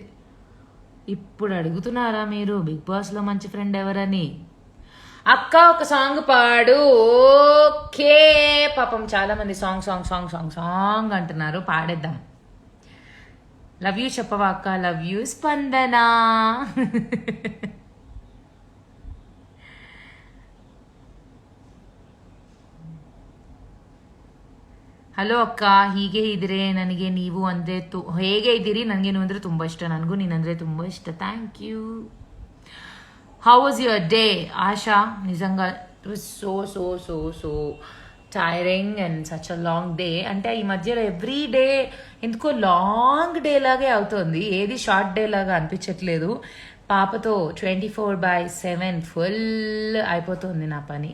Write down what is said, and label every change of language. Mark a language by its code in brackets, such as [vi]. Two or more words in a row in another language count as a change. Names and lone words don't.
[te] ఇప్పుడు అడుగుతున్నారా మీరు బిగ్ బాస్లో మంచి ఫ్రెండ్ ఎవరని? అక్క ఒక సాంగ్ పాడు. ఓకే, పాపం చాలా మంది [en] song song song song song [te] అంటున్నారు, పాడేద్దాం. [en] love you [te] చెప్పవా అక్క? [en] love you [te] స్పందన. [kn] ಹಲೋ ಅಕ್ಕ, ಹೀಗೆ ಇದ್ರೆ ನನಗೆ ನೀವು ಅಂದರೆ ಹೇಗೆ ಇದ್ದೀರಿ? ನನಗೆ ನೀವು ಅಂದರೆ ತುಂಬ ಇಷ್ಟ, ನನಗೂ ನೀನಂದರೆ ತುಂಬ ಇಷ್ಟ. [en] thank you. how was your day Asha? నిజంగా it was so so so so tiring and such a long day. [te] అంటే ఈ మధ్యలో [en] every day [te] ఎందుకో [en] long day [te] లాగే అవుతుంది, ఏది [en] short day [te] లాగా అనిపించట్లేదు. పాపతో 24/7 ఫుల్ అయిపోతుంది నా పని.